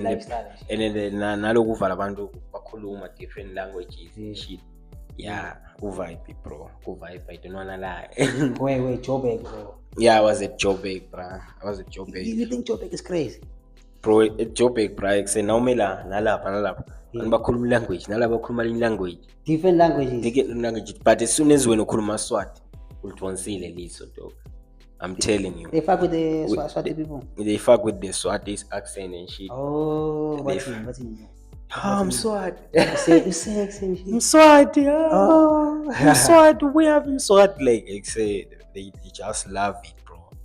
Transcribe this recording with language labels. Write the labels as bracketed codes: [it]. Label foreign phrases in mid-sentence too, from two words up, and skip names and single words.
[en] Lifestyle. then [ss] nalokuva labantu bakhuluma [en] different languages and shit yeah vibe bro vibe I don't wanna lie Wait, Joburg, bro. yeah I was at Joburg bro You think Joburg is crazy? bro at Joburg bro [ss] nawumela nalapha bakhuluma language nalapha bakhuluma language [en] Different languages. different language but as soon as [ss] wena ukhuluma Swati ulithonsile liso [en] dog I'm telling you They fuck with the Swati people. they fuck with the Swati accent and shit Oh, They what's in I'm Swati You say accent shit. I'm Swati Oh. I'm Swati we have Swati like say they just love it bro